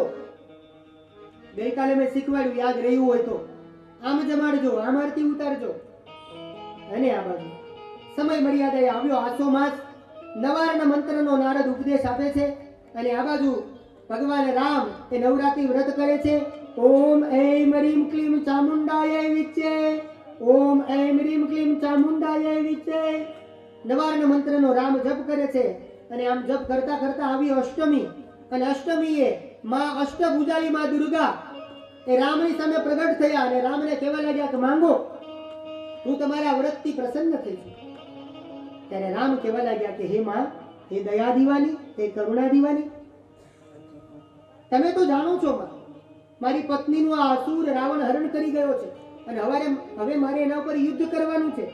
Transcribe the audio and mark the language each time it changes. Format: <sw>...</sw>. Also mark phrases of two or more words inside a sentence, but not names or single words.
<gu>ગઈકાલે મેં શીખવાડ્યું, યાદ રહ્યું હોય તો, આમ જમાડજો, આમ આરતી ઉતારજો. અને આ બાજુ સમય મર્યાદાએ આવ્યો આસો માસ, નવાર્ણ મંત્રનો નારદ ઉપદેશ આપે છે. અને આ બાજુ ભગવાન રામ એ નવરાત્રી વ્રત કરે છે.</gu> <sa>ઓમ ऐं ह्रीं क्लीं चामुंडायै विच्चे, ઓમ ऐं ह्रीं क्लीं चामुंडायै विच्चे નવાર્ણ મંત્રનો રામ જપ કરે છે. અને આમ જપ કરતા કરતા આવી અષ્ટમી, અને અષ્ટમીએ માં અષ્ટભુજાળી માં દુર્ગા એ રામની સામે પ્રગટ થયા, અને રામને કહેવા લાગ્યા કે માંગો, હું તમારા વ્રતથી પ્રસન્ન થઈ છું. ત્યારે રામ કહેવા લાગ્યા કે હે માં, હે દયા દીવાની, હે કરુણા દીવાની, તમે તો જાણો છો માં, મારી પત્નીનું આ અસુર રાવણ હરણ કરી ગયો છે, અને હવે મારે એના ઉપર યુદ્ધ કરવાનું છે.</sa>